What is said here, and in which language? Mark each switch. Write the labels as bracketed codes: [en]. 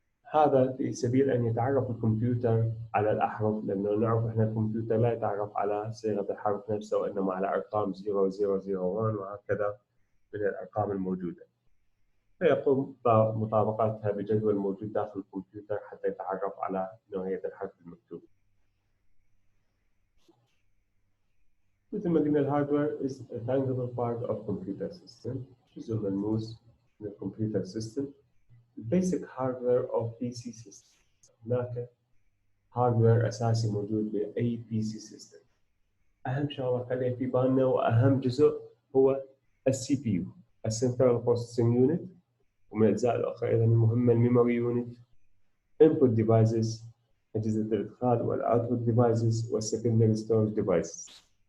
[ar] هذا في سبيل أن يتعرف الكمبيوتر على الأحرف، لأنه نعرف إحنا الكمبيوتر لا يتعرف على صيغة الحرف نفسه وإنما على أرقام 0001 وهكذا من الأرقام الموجودة، فيقوم بمطابقتها بجدول موجود داخل الكمبيوتر حتى يتعرف على نوعية الحرف المكتوب. مثل ما قلنا الهاردوير [en] is a tangible part of computer system، [ar] جزء ملموس من الكمبيوتر سيستم. [en] basic hardware of PC system، [ar] هناك هاردوير أساسي موجود بأي [en] PC system. [ar] أهم شغلة خليها في بالنا وأهم جزء هو السي بي يو، السنترال بروسيسنج يونت، ومن الأجزاء الأخرى أيضا المهمة الميموري يونت، input devices، أجهزة الإدخال والoutput devices، وال [en] secondary storage devices.